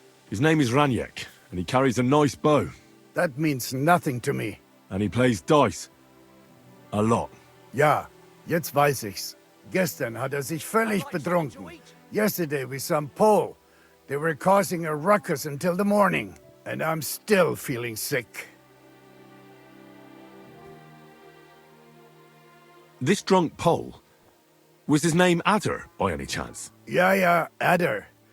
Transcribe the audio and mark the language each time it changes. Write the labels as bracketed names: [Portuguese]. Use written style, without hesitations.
[English] His name is Raniek, and he carries a nice bow. That means nothing to me. And he plays dice. A lot. [German] Ja, jetzt weiß ich's. Gestern hat sich völlig betrunken. [English] Yesterday with some Pole. They were causing a ruckus until the morning. And I'm still feeling sick. This drunk Pole, was his name Adder, by any chance? [German] Ja, Adder.